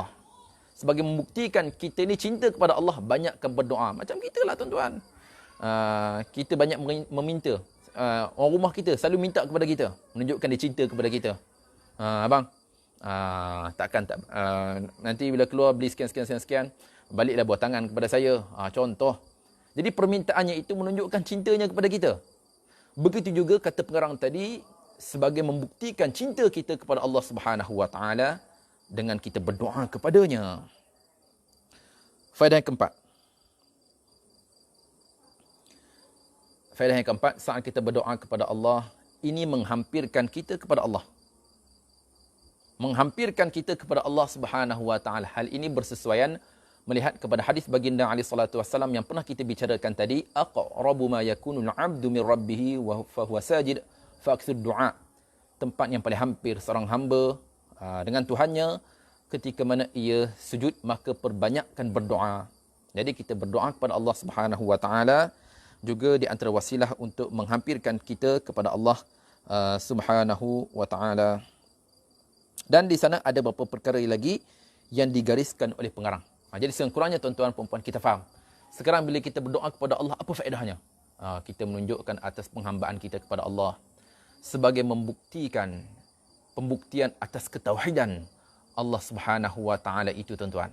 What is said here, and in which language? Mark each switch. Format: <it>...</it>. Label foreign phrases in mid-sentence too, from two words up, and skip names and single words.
<ms>Sebagai membuktikan kita ni cinta kepada Allah, banyakkan berdoa. Macam kita lah, tuan-tuan. Kita banyak meminta. orang rumah kita selalu minta kepada kita, menunjukkan dia cinta kepada kita. Abang, takkan tak nanti bila keluar beli sekian, baliklah buah tangan kepada saya. Contoh. Jadi permintaannya itu menunjukkan cintanya kepada kita. Begitu juga kata pengarang tadi, sebagai membuktikan cinta kita kepada Allah</ms> <ar>سبحانه وتعالى</ar> <ms>dengan kita berdoa kepadanya. Faedah yang keempat. Faedah yang keempat, saat kita berdoa kepada Allah, ini menghampirkan kita kepada Allah. Menghampirkan kita kepada Allah</ms> <ar>سبحانه وتعالى.</ar> <ms>Hal ini bersesuaian melihat kepada hadis baginda</ms> <ar>عليه الصلاة والسلام</ar> <ms>yang pernah kita bicarakan tadi,</ms> <ar>أقرب ما يكون العبد من ربه وهو ساجد فأكثر الدعاء.</ar> <ms>Tempat yang paling hampir seorang hamba dengan Tuhannya ketika mana ia sujud, maka perbanyakkan berdoa. Jadi kita berdoa kepada Allah</ms> <ar>سبحانه وتعالى</ar> <ms>juga di antara wasilah untuk menghampirkan kita kepada Allah</ms> <ar>سبحانه وتعالى.</ar> <ms>Dan di sana ada beberapa perkara lagi yang digariskan oleh pengarang. Jadi sekurang-kurangnya tuan-tuan perempuan kita faham. Sekarang bila kita berdoa kepada Allah, apa faedahnya? Kita menunjukkan atas penghambaan kita kepada Allah sebagai pembuktian atas ketauhidan Allah</ms> <ar>سبحانه وتعالى</ar> <ms>itu, tuan-tuan.</ms>